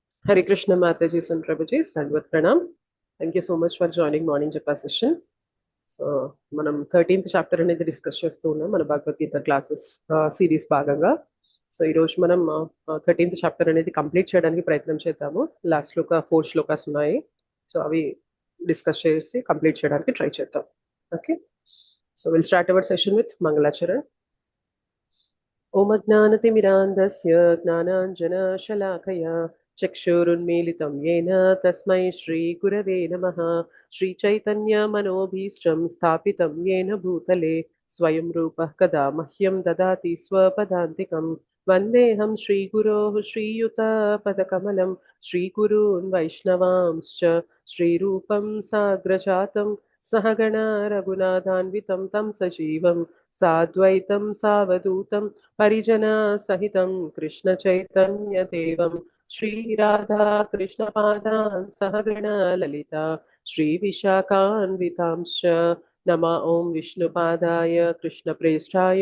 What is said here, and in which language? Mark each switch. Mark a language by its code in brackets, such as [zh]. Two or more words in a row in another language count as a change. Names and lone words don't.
[en] Hare Krishna Mataji and Prabhuji, [sa] Sandvat Pranam. [en] Thank you so much for joining morning japa session. [te] సో మనం 13th చాప్టర్ అనేది డిస్కస్ చేస్తూ ఉన్నాం మన భగవద్గీత [en] classes series [te] భాగంగా. సో ఈ రోజు మనం 13th చాప్టర్ అనేది కంప్లీట్ చేయడానికి ప్రయత్నం చేద్దాము. లాస్ట్ లో ఒక 4 శ్లోకాస్ ఉన్నాయి. సో అవి డిస్కస్ చేసి కంప్లీట్ చేయడానికి ట్రై చేద్దాం. [en] OK, so we'll start our session with Mangalacharan. [sa] ఓం అజ్ఞానతిమిరాంధస్య జ్ఞానాంజనశలాకయా చక్షురున్మీలితం येन తస్మై శ్రీగురవే నమః. శ్రీచైతన్యమనోభీష్టం స్థాపితం येन భూతలే స్వయం రూపः కదా మహ్యం దదాతి స్వపదాంతికం. వందేహం శ్రీగురోః శ్రీయుతపదకమలం శ్రీగురూన్ వైష్ణవాంశ్చ శ్రీరూపం సాగ్రజాతం सहगणा रघुनाथान्वितं तं सजीवं साद्वैतं सावधूतं परिजना सहितं कृष्णचैतन्यदेवं श्रीराधा कृष्णपादान् सहगणा ललिता श्रीविशाखान्वितांश्च नमा ॐ विष्णुपादाय कृष्णप्रेष्ठाय